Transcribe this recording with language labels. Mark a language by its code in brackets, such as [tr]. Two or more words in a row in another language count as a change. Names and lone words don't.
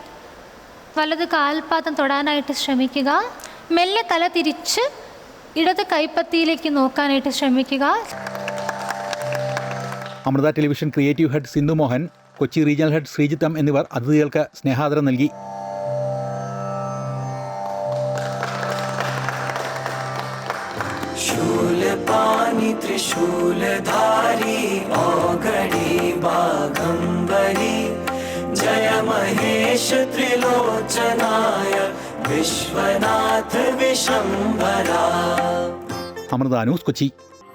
[ml] വലത് കാൽപാദം തൊടാനായിട്ട് ശ്രമിക്കുക. മെല്ലെ തല തിരിച്ച് ഇടത് കൈപ്പത്തിയിലേക്ക് നോക്കാനായിട്ട് ശ്രമിക്കുക. അമൃത ടെലിവിഷൻ ക്രിയേറ്റീവ് ഹെഡ് സിന്ധു മോഹൻ, കൊച്ചി റീജിയണൽ ഹെഡ് ശ്രീജിത്ത് M എന്നിവർ അതിഥികൾക്ക് സ്നേഹാദരം നൽകി. [hi] शूलपाणि त्रिशूलधारी औघड़ी बाघंबरी जय महेश त्रिलोचनाय विश्वनाथ विशंभरा. [ml] അമൃത ന്യൂസ് കൊച്ചി.